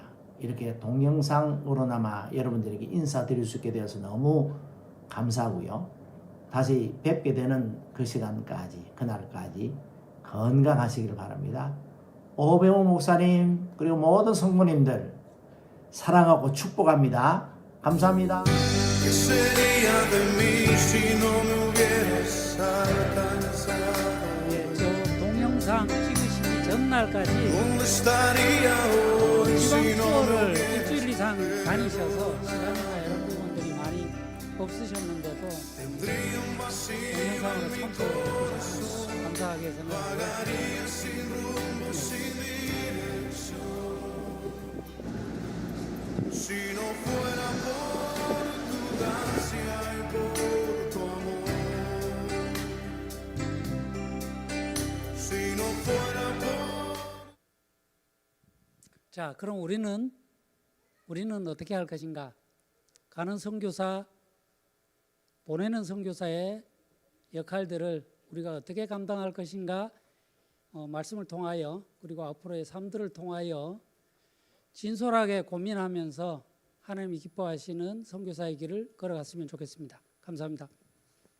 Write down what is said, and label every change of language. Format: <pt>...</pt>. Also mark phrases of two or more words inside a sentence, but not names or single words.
<ko>이렇게 동영상으로나마 여러분들에게 인사드릴 수 있게 되어서 너무 감사하고요. 다시 뵙게 되는 그 시간까지, 그날까지 건강하시길 바랍니다. 오배우 목사님 그리고 모든 성도님들 사랑하고 축복합니다. 감사합니다.</ko> <es>¿Qué sería de mí si no me hubieras alcanzado?</es> <ko>저 동영상 찍으시기 전날까지</ko> <es>¿Dónde estaría hoy si 지방 no me 투어를 hubieras</es> <ko>일주일 이상 다니셔서 시간이나 이런 부분들이 많이 없으셨는데도</ko> <es>Tendría un vacío 동영상으로 en mi 참석해 corazón,</es> <ko>주셔서 감사하게 생각합니다.</ko> <es>vagaría sin rumbo, sin dirección. Si no fuera por tu gracia y por tu amor, si no fuera por</es> <ko>자, 그럼 우리는 어떻게 할 것인가? 가는 선교사, 보내는 선교사의 역할들을 우리가 어떻게 감당할 것인가? 말씀을 통하여 그리고 앞으로의 삶들을 통하여 진솔하게 고민하면서 하나님이 기뻐하시는 선교사의 길을 걸어갔으면 좋겠습니다.</ko>